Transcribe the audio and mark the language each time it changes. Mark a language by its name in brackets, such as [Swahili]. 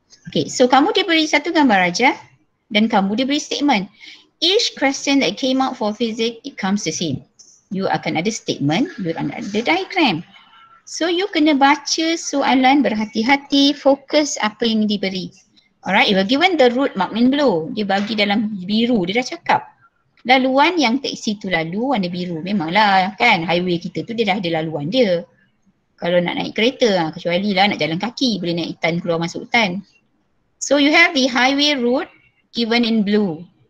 [Malay] Okay, so kamu diberi satu gambar aja dan kamu diberi statement. [English] Each question that came out for physics, it comes the same. You [Malay] akan ada [English] statement, you akan ada diagram. [Malay] So you kena baca soalan berhati-hati, fokus apa yang diberi. [English] Alright, you were given the route marked in blue. [Malay] Dia bagi dalam biru, dia dah cakap. Laluan yang teksi tu lalu warna biru. Memanglah kan highway kita tu dia dah ada laluan dia. Kalau nak naik kereta, kecuali lah nak jalan kaki, boleh naik hutan keluar masuk hutan. [English] So you have the highway route given in blue.